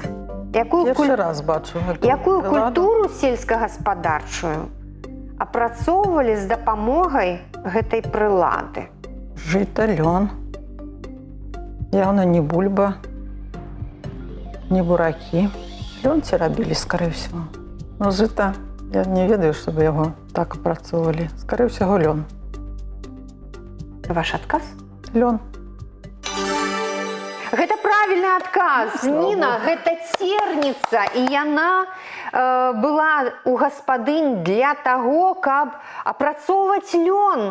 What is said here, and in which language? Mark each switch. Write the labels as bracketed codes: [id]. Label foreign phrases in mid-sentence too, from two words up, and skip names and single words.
[be] Першы раз бачу гэту Якую прыладу. культуру сельскагаспадарчую апрацоўвалі з дапамогай гэтай прылады? Жыта, лён. Явно не бульба, не буракі. Лён ці рабілі, [ru] скорее всего. [be] Но жыта, я не ведаю, чтобы яго так апрацоўвалі. [ru] Скорее всего, [be] лён. Ваш адказ? Лён. Гэта правільны адказ. Ніна, гэта церніца, і яна была у гаспадынь для таго, каб апрацоўваць лён.